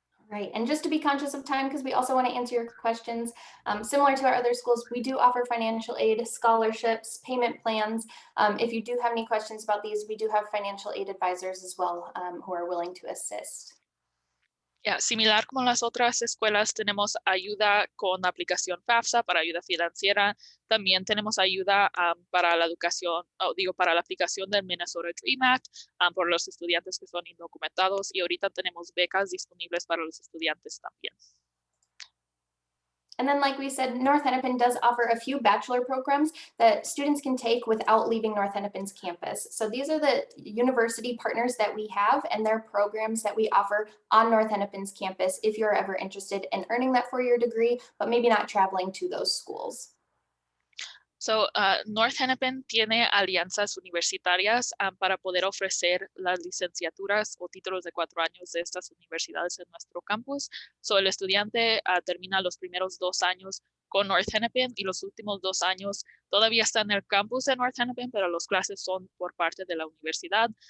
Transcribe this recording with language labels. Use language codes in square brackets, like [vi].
[en] Right, and just to be conscious of time, because we also want to answer your questions, similar to our other schools, we do offer financial aid, scholarships, payment plans. If you do have any questions about these, we do have financial aid advisors as well who are willing to assist. [es] Similar como las otras escuelas, tenemos ayuda con la aplicación FAFSA para ayuda financiera. También tenemos ayuda para la educación, para la aplicación del Minnesota Dream Act por los estudiantes que son indocumentados y ahorita tenemos becas disponibles para los estudiantes también. [en] And then, like we said, North Hennepin does offer a few bachelor programs that students can take without leaving North Hennepin's campus. So these are the university partners that we have and their programs that we offer on North Hennepin's campus if you're ever interested in earning that four-year degree, but maybe not traveling to those schools. [es] So, North Hennepin tiene alianzas universitarias para poder ofrecer las licenciaturas o títulos de 4 años de estas universidades en nuestro campus. So, el estudiante termina los primeros 2 años con North Hennepin y los últimos 2 años todavía está en el campus de North Hennepin, pero las clases son por parte de la universidad.